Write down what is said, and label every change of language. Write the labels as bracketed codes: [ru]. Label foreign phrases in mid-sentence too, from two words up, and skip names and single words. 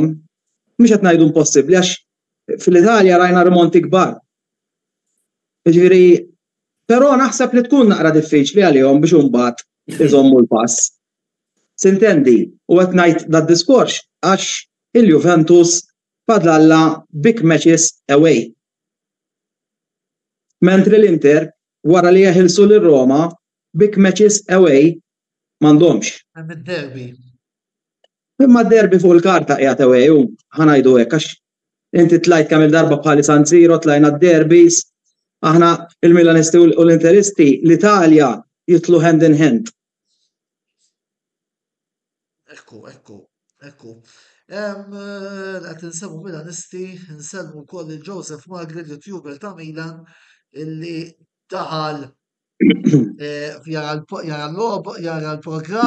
[mt] Mhux qed ngħidu impossibbli għax fil-Italja rajna rimonti kbar. Jiġifieri, però naħseb li tkun naqra diffiċli għalihom biex imbagħad iżommu l-pass. Sintendi, u qed ngħid dad-diskors għax il-Juventus fadlalla [en] big matches away. [mt] Mentri l-Inter wara li jeħilsu lir-Roma [en] big matches away [mt] m'għandhomx. Hemm id-derby. Imma d-derbi fuq il-karta qiegħed away u ħanajdu hekk għax inti tlajt kemm il-darba bħali San Siro tlajna d-derbis, aħna il-Milanisti u l-Interisti l-Italja jitlu [en] hand in hand. [mt] Ekku. Qed insemmu Milanisti, nsemmu wkoll il-Joseph Magri YouTuber ta' Milan illi daħal jara l-programm.